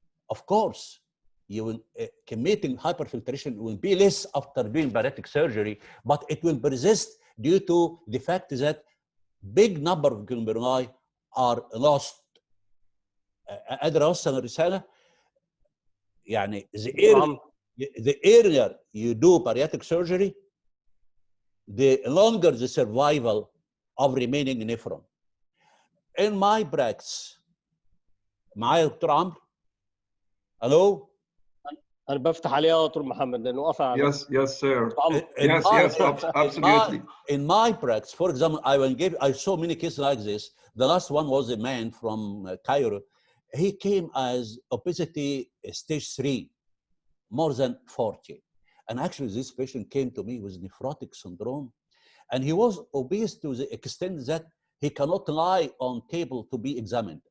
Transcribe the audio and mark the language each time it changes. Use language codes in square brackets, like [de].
[en] Of course, you will committing hyperfiltration will be less after doing bariatric surgery, but it will persist due to the fact that big number of glomeruli are lost. [ar] قادر اوصل الرساله؟ يعني [en] the earlier you do bariatric surgery, the longer the survival of remaining nephron. In my practice, [ar] معايا دكتور عمرو؟ الو؟ انا بفتح عليها يا دكتور محمد لانه قطع على [en] Yes, sir. Yes, absolutely. In my practice, for example, I saw many cases like this. The last one was a man from Cairo. He came as obesity stage 3, more than 40. And actually this patient came to me with nephrotic syndrome. And he was obese to the extent that he cannot lie on table to be examined.